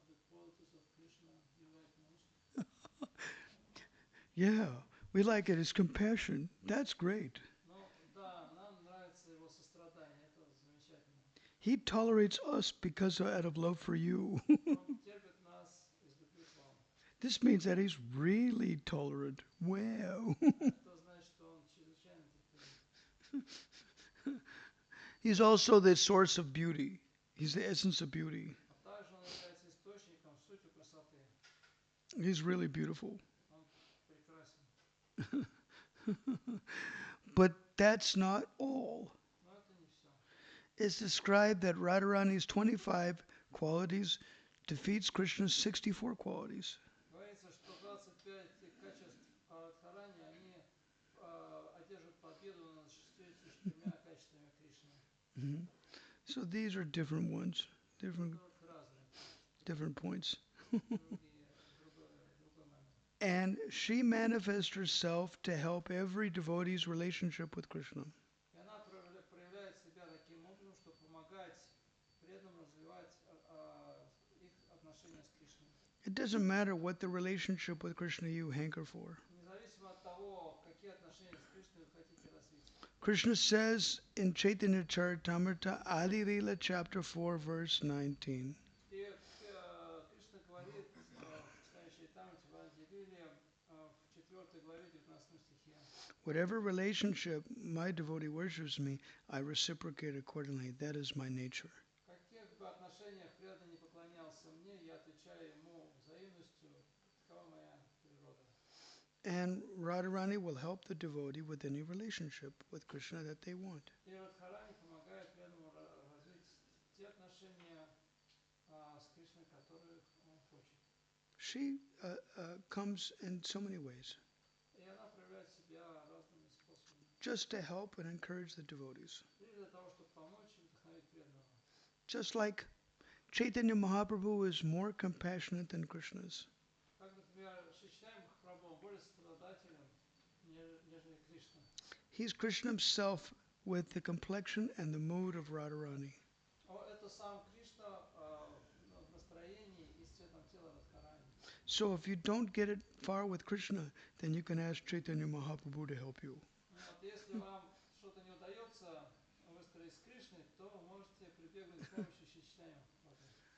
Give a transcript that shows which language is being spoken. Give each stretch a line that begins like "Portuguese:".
English: qualities of Krishna you like most? Yeah, we like it. His compassion. That's great.
Russian: Ну, да, нам нравится его сострадание, это замечательно.
English: He tolerates us because out of love for you.
Russian: Он терпит нас из любви к вам.
English: This means that he's really tolerant. Wow.
Russian: Это значит, что он чрезвычайно терпелив.
English: He's also the source of beauty. He's the essence of beauty.
Russian: А также он является источником, сутью красоты.
English: He's really beautiful.
Russian: Он прекрасен.
English: But that's not all.
Russian: Но это не все.
English: It's described that Radharani's 25 qualities defeats Krishna's 64 qualities.
Russian: Говорится, что 25 качеств Радхарани, они одержат победу над 64 качествами Кришны. Mhm.
English: So these are different ones, different
Russian: Это разные качества,
English: different points.
Russian: другой момент.
English: And she manifests herself to help every devotee's relationship with Krishna.
Russian: И она проявляет себя таким образом, чтобы помогать преданным развивать их отношения с Кришной.
English: It doesn't matter what the relationship with Krishna you hanker for.
Russian: Независимо от того, какие отношения с Кришной вы хотите развить.
English: Krishna says in Chaitanya Charitamrita, Adi Lila chapter 4, verse 19.
Russian: И Кришна говорит в читании Чайтамрити в Ангелиле в 4 главе 19 стихе.
English: Whatever relationship my devotee worships me, I reciprocate accordingly. That is my nature.
Russian: В каких бы отношениях преданный не поклонялся мне, я отвечаю ему взаимностью, такова моя природа.
English: And Radharani will help the devotee with any relationship with Krishna that they want.
Russian: И Радхарани помогает преданному развить те отношения с Кришной, которых он хочет.
English: She comes in so many ways,
Russian: И она проявляет себя разными способами.
English: just to help and encourage the devotees.
Russian: Лишь для того, чтобы помочь и вдохновить преданного.
English: Just like Chaitanya Mahaprabhu is more compassionate than Krishna's.
Russian: Как, например, Шичтань Махапрабху более страдателен, нежели Кришна.
English: He's Krishna himself with the complexion and the mood of Radharani.
Russian: Это сам Кришна в настроении и с цветом тела Радхарани.
English: So if you don't get it far with Krishna, then you can ask Chaitanya Mahaprabhu to help you.
Russian: Вот, если вам что-то не удается выстроить с Кришной, то вы можете прибегнуть к помощи Шичтани Махапрабху.